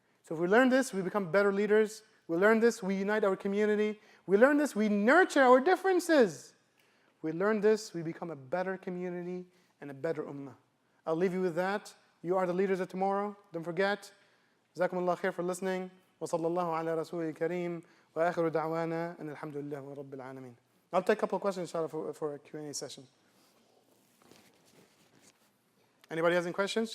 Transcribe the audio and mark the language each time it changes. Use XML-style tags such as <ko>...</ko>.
<en>So if we learn this, we become better leaders. We learn this, we unite our community. We learn this, we nurture our differences. We learn this, we become a better community and a better ummah. I'll leave you with that. You are the leaders of tomorrow. Don't forget. Jazakumullah khair for listening. Wa sallallahu ala rasulil kareem.</en> <ar>وآخر دعوانا أن الحمد لله رب العالمين.</ar> <en>I'll take a couple of questions, inshallah, for a Q&A session. Anybody has any questions?</en>